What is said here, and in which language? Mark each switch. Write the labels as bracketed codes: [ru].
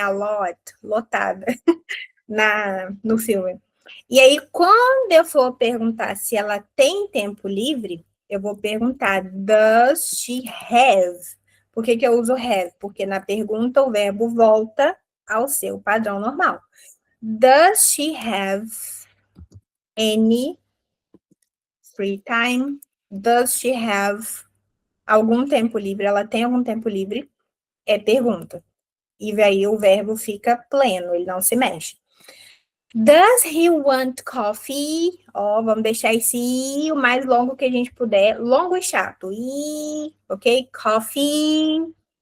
[pt] A lot, lotada, no filme. E aí, quando eu for perguntar se ela tem tempo livre, eu vou perguntar, [en] does she have? [pt] Por que eu uso have? Porque na pergunta o verbo volta ao seu padrão normal. [en] Does she have any free time? Does she have [pt] algum tempo livre? Ela tem algum tempo livre? É pergunta. E aí o verbo fica pleno, ele não se mexe. [en] Does he want coffee? [pt] Ó, vamos deixar esse I o mais longo que a gente puder. Longo e chato. I, ok? Coffee.